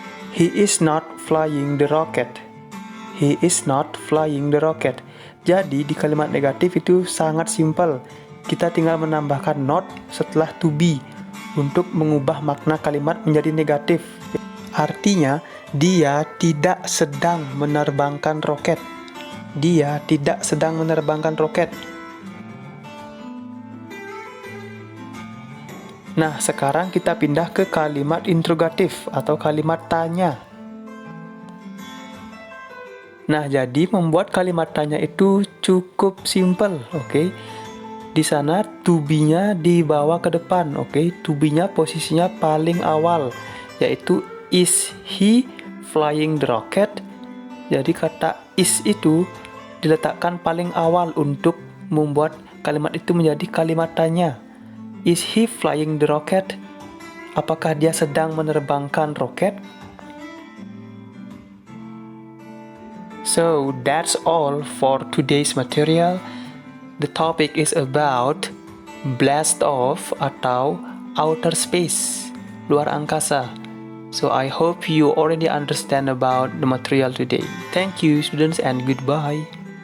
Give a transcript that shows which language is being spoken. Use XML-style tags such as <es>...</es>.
<en>He is not flying the rocket. He is not flying the rocket.</en> <id>Jadi, di kalimat negatif itu sangat simpel. Kita tinggal menambahkan not setelah to be untuk mengubah makna kalimat menjadi negatif. Artinya, dia tidak sedang menerbangkan roket. Dia tidak sedang menerbangkan roket. Nah, sekarang kita pindah ke kalimat interrogatif atau kalimat tanya. Nah, jadi membuat kalimat tanya itu cukup simple, oke? Di sana to be-nya dibawa ke depan, oke? To be-nya posisinya paling awal, yaitu</id> <en>is he flying the rocket?</en> <id>Jadi kata is itu diletakkan paling awal untuk membuat kalimat itu menjadi kalimat tanya.</id> <en>Is he flying the rocket?</en> <id>Apakah dia sedang menerbangkan roket?</id> <en>So that's all for today's material. The topic is about blast off</en> <id>atau</id> <en>outer space,</en> <id>luar angkasa.</id> <en>So I hope you already understand about the material today. Thank you, students, and goodbye.</en>